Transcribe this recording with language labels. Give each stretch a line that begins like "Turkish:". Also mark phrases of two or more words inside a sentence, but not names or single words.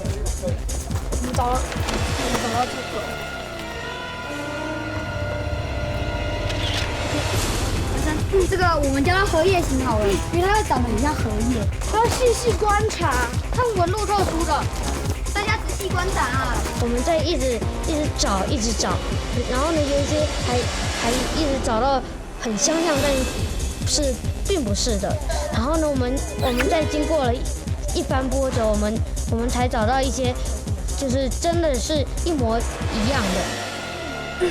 Chinese: 對，我們找到這個。這個我們叫它荷葉型好了，因為它會長得很像荷葉。要細細觀察，它紋路特殊的，大家仔細觀察啊。我們在一直找，然後呢，有一些還一直找到很相像，但是並不是的。然後呢，我們在經過了一番波折，我們才找到一些，就是真的是一模一樣的。